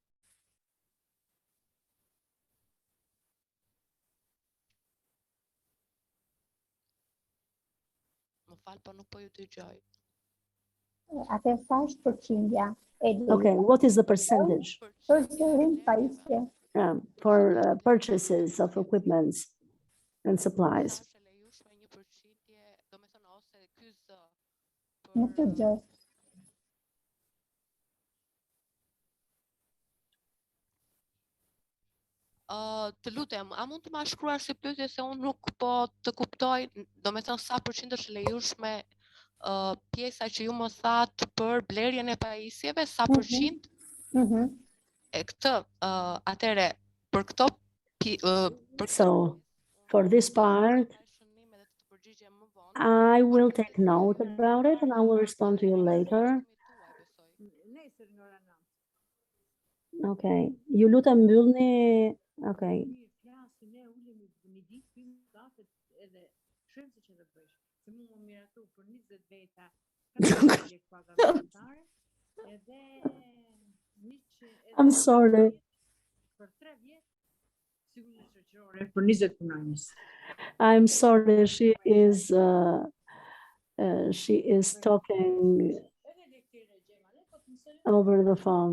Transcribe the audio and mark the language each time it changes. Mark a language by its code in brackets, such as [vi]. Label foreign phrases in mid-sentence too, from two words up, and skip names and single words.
[en] Okay, what is the percentage? For purchases of equipment and supplies. [sq] Të lutem, a mund të ma shkruar si pyetje se unë nuk po të kuptoj, do me thënë sa përqind është lejueshme pjesa që ju më thatë për blerjen e pajisjeve, sa përqind? E këtë, atëre, për këto [en] So, for this part, I will take note about it and I will respond to you later. [sq] Okay, ju lutem mbyllni. [en] Okay. I'm sorry. I'm sorry, she is talking over the phone.